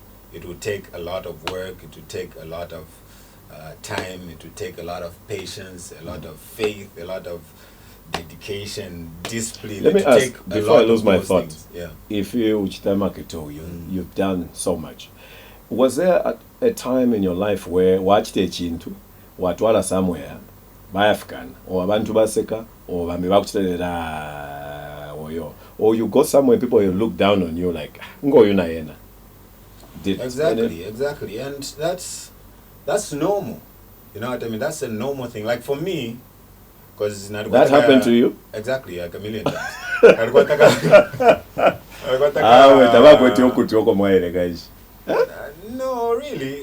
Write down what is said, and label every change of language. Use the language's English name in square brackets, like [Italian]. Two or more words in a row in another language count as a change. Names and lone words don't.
[English] It will take a lot of work, it will take a lot of time, it will take a lot of patience, a lot of faith, a lot of dedication, discipline. Let me ask, before I lose my thought, yeah. If you, Mark2, you've done so much. Was there a time in your life where [Bemba] wachite chintu watwala [English] somewhere bayafukana or [Bemba] abantu baseka [English] or [Bemba] bambe bakuchitelera oyo, [English] or you go somewhere people will look down on you like [Bemba] ngoyo na yena? [English] Exactly, and that's normal. You know what I mean? That's a normal thing. Like for me, because that happened to you? Exactly, like a million times. No, really.